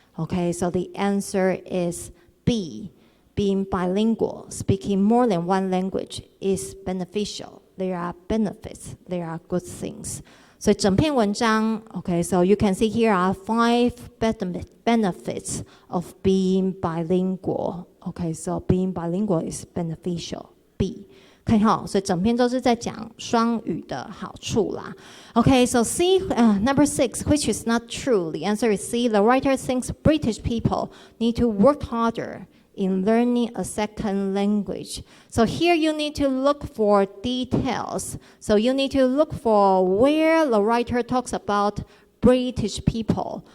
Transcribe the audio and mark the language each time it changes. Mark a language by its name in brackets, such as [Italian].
[English] Okay, so the answer is B. Being bilingual, speaking more than one language is beneficial. There are benefits, there are good things. [Chinese] 所以整篇文章 [English] okay, so you can see here are 5 benefits of being bilingual. Okay, so being bilingual is beneficial. B. [Chinese] 可以哈，所以整篇都是在讲双语的好处啦。 [English] Okay, so C, number 6, which is not true. The answer is C. The writer thinks British people need to work harder in learning a second language. So here you need to look for details. So you need to look for where the writer talks about British people.